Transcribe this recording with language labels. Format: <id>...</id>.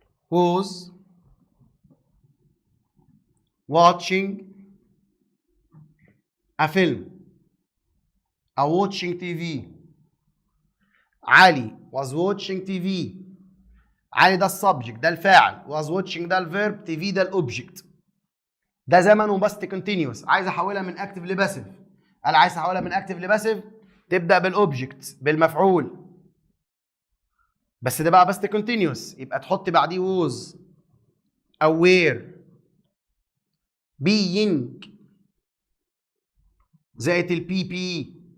<en>was watching a film أو watching TV. Ali was watching TV.</en> <ar>علي ده السبجكت ده الفاعل،</ar> <en>was watching</en> <ar>ده الفيرب، TV ده الأوبجكت. ده زمنه باست كونتينيوس. عايز أحولها من أكتف لباسيف، قال عايز أحولها من أكتف لباسيف تبدأ بالأوبجكت بالمفعول، بس ده بقى باست كونتينيوس، يبقى تحط بعديه was أو were being زائد البي بي.</ar>